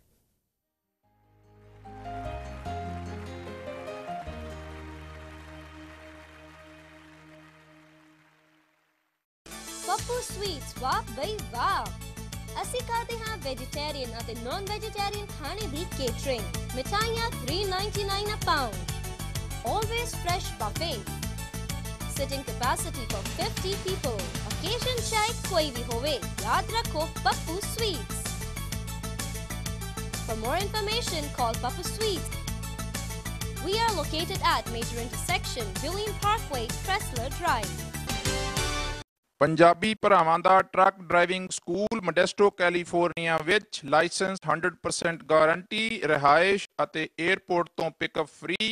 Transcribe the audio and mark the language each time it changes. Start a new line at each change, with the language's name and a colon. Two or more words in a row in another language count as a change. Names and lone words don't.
Punjabi: ਪੱਪੂ ਸਵੀਟਸ, ਵਾਹ ਬਈ ਵਾਹ। ਅਸੀਂ ਕਰਦੇ ਹਾਂ ਵੈਜੀਟੇਰੀਅਨ ਅਤੇ
English: non vegetarian
Punjabi: ਖਾਣੇ ਦੀ ਕੇਟਰਿੰਗ। ਮਿਠਾਈਆਂ
English: $3.99 a pound. Always fresh buffet. Sitting capacity for 50 people.
Hindi: Occasion चाहे कोई भी होवे, याद रखो पप्पू Sweets.
English: For more information, call Puppu Sweets. We are located at major intersection, William Parkway, Cressler Drive.
Punjabi: ਪੰਜਾਬੀ ਭਰਾਵਾਂ ਦਾ
English: truck driving school
Punjabi: ਮੋਡੈਸਟੋ ਕੈਲੀਫੋਰਨੀਆ ਵਿੱਚ ਲਾਇਸੈਂਸ 100% ਗਾਰੰਟੀ, ਰਿਹਾਇਸ਼ ਅਤੇ 에ਅਰਪੋਰਟ ਤੋਂ ਪਿਕਅਪ ਫ੍ਰੀ।